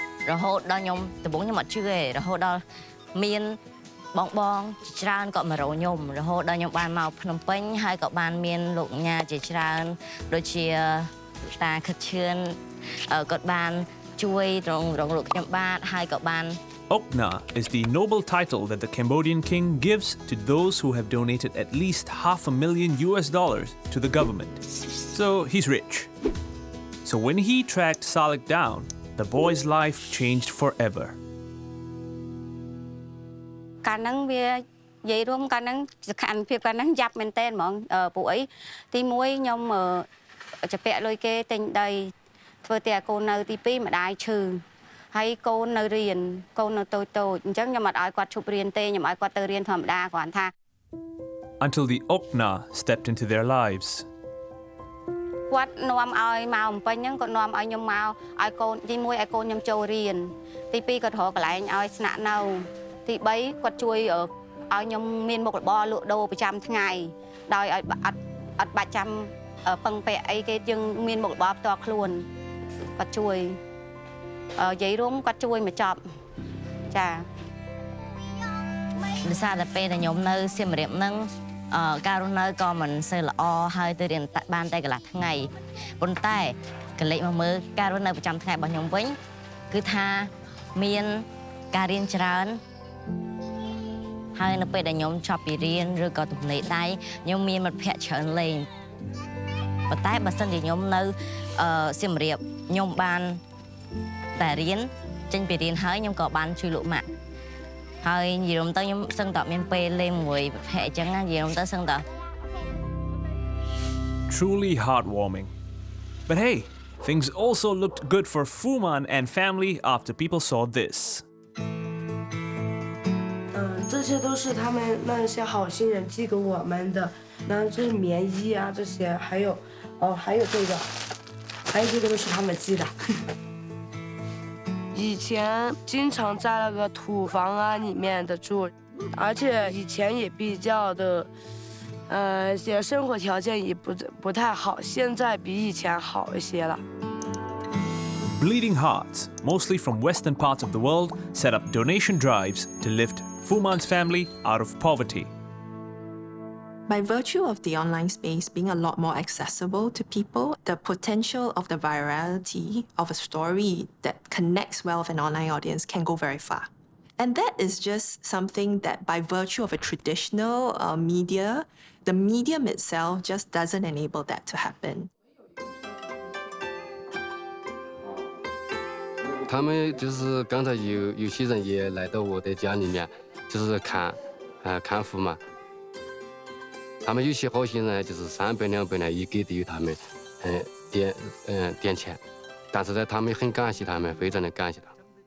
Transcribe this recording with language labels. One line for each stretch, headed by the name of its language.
Khmer: រហូតដល់ខ្ញុំដំបូងខ្ញុំអត់ជឿទេរហូតដល់មានបងច្រើនក៏មករកខ្ញុំរហូតដល់ខ្ញុំបានមកភ្នំពេញហើយក៏បានមានលោកញ៉ាជាច្រើនដូចជាតាខិតឈឿនគាត់បានជួយរងលោកខ្ញុំបាទហើយក៏បាន
English: Okna is the noble title that the Cambodian king gives to those who have donated at least $500,000 to the government. So he's rich. So when he tracked Salik down, the boy's life changed forever.
Khmer: កាលហ្នឹងវានិយាយរួមកាលហ្នឹងសកម្មភាពកាលហ្នឹងយ៉ាប់មែនតើហ្មងពួកអីទី1ខ្ញុំចាពាក់លុយគេទិញដីធ្វើតែកូននៅទី2ម្ដាយឈឺហើយកូននៅរៀនកូននៅតូចអញ្ចឹងខ្ញុំអត់ឲ្យគាត់ឈប់រៀនទេខ្ញុំឲ្យគាត់ទៅរៀនធម្មតាគ្រាន់ថា
English: Until the Okna stepped into their lives.
Khmer: គាត់នាំឲ្យមកបំពេញហ្នឹងគាត់នាំឲ្យខ្ញុំមកឲ្យកូនទី1ឲ្យកូនខ្ញុំចូលរៀនទី2គាត់រកកន្លែងឲ្យស្នាក់នៅទី3គាត់ជួយឲ្យខ្ញុំមានមុខរបរលក់ដូរប្រចាំថ្ងៃដោយឲ្យអត់បាច់ចាំពឹងពាក់អីគេយើងមានមុខរបរផ្ទាល់ខ្លួនគាត់ជួយនិយាយរួមគាត់ជួយមកចប់ចា ដោយសារតែពេលដែលខ្ញុំនៅសៀមរាបហ្នឹងការរស់នៅក៏មិនសូវល្អហើយទៅរៀនបានតែកន្លះថ្ងៃប៉ុន្តែកលេចមកមើលការរស់នៅប្រចាំថ្ងៃរបស់ខ្ញុំវិញគឺថាមានការរៀនច្រើន ហើយនៅពេលដែលខ្ញុំចប់ពីរៀនឬក៏ទំនេរដៃខ្ញុំមានមិត្តភ័ក្តិច្រើនលេងប៉ុន្តែបើសិនជាខ្ញុំនៅសៀមរាបខ្ញុំបានតែរៀនចេញពីរៀនហើយខ្ញុំក៏បានជួយលោកម៉ាក់ហើយនិយាយទៅខ្ញុំសឹងតែមានពេលលេងមួយប្រភេទអញ្ចឹងនិយាយទៅសឹងតែ
English: Truly heartwarming. But hey, things also looked good for Fuman and family after people saw this.
Chinese: 这些都是他们那些好心人寄给我们的，然后这是棉衣啊，这些还有这个都是他们寄的。以前经常在那个土房啊里面的住，而且以前也比较的，些生活条件也不太好，现在比以前好一些了。
English: Bleeding Hearts, mostly from western parts of the world, set up donation drives to lift Fuman's family out of poverty. By virtue of the online space being a lot more accessible to people, the potential of the virality of a story that connects well with an online audience can go very far. And that is just something that by virtue of a traditional media, the medium itself just doesn't enable that to happen.
Chinese: 他们就是刚才有些人也来到我的家里面，就是看护嘛。他们有些好心人就是300、200呢，也给他们点钱，但是呢，他们很感谢他们，非常的感谢他们。